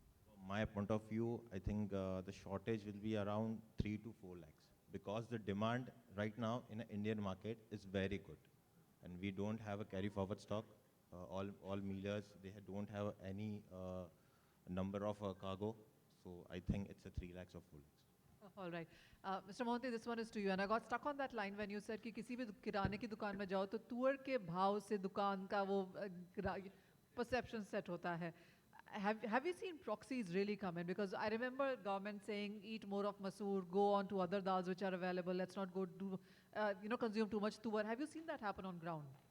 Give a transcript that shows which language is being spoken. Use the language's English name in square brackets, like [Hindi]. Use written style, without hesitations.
[English] From my point of view, I think the shortage will be around 3 to 4 lakhs, because the demand right now in the Indian market is very good. And we don't have a carry forward stock. All millers, they don't have any number of cargo. So I think it's a 3 lakhs or 4 lakhs. All right. Mr. Mohanty, this one is to you. And I got stuck on that line when you said [Hindi] कि किसी भी किराने की दुकान में जाओ तो तुअर के भाव से दुकान का वो perception set होता है. [English] have you seen proxies really come in? Because I remember government saying eat more of masoor, go on to other dals which are available. Let's not go do, consume too much tuwar. Have you seen that happen on ground?